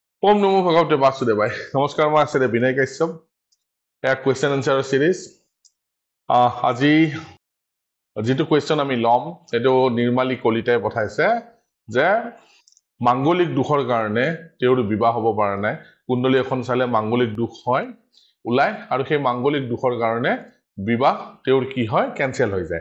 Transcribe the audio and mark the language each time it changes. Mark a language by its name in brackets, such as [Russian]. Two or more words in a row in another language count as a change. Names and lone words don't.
[Sanskrit] ओम नमो भगवते वासुदेवाय। [Hindi] नमस्कार, मैं आचार्य विनय काश्यप। [Assamese] एक [English] question answer series. [Assamese] আজি যেটো क्वेश्चन আমি লম এটো নিৰ্মালী কলিতাই পঠাইছে যে মাঙ্গলিক দুখৰ কাৰণে তেওঁৰ বিবাহ হ'ব পৰা নাই। কুণ্ডলী এখন চালে মাঙ্গলিক দুখ হয় ওলাই আৰু সেই মাঙ্গলিক দুখৰ কাৰণে বিবাহ তেওঁৰ কি হয় কেনসেল হৈ যায়।